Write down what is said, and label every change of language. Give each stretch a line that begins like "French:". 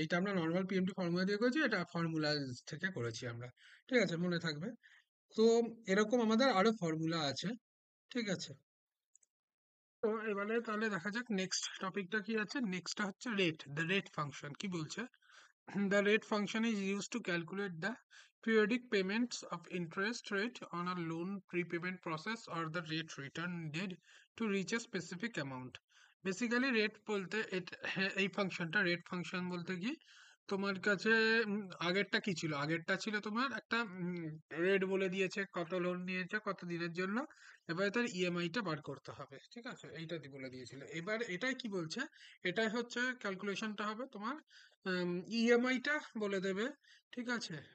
Bangla: এটা আমরা normal PMT formula দিয়ে করেছি, এটা ফর্মুলাজ থেকে করেছি আমরা, ঠিক আছে? মনে থাকবে। তো এরকম আমাদের আরো ফর্মুলা আছে, ঠিক আছে? তো এবারে তাহলে দেখা যাক নেক্সট টপিকটা কি আছে। নেক্সটটা হচ্ছে রেট, দ্য রেট ফাংশন কি বলছে।
English: The rate function is used to calculate the periodic payments of interest rate on a loan prepayment process or the rate return needed to reach a specific amount.
Bangla: Basically rate বলতে এই ফাংশনটা, rate function বলতে কি, তোমার কাছে আগেরটা কি ছিল, আগেরটা ছিল তোমার একটা রেট বলে দিয়েছে, কত লোন নিয়েছে কত দিনের জন্য, এবারে তার ইএমআইটা বার করতে হবে, ঠিক আছে? এইটা বলে দিয়েছিল। এবার এটাই কি বলছে, এটাই হচ্ছে ক্যালকুলেশনটা হবে তোমার, ইএমআইটা বলে দেবে, ঠিক আছে?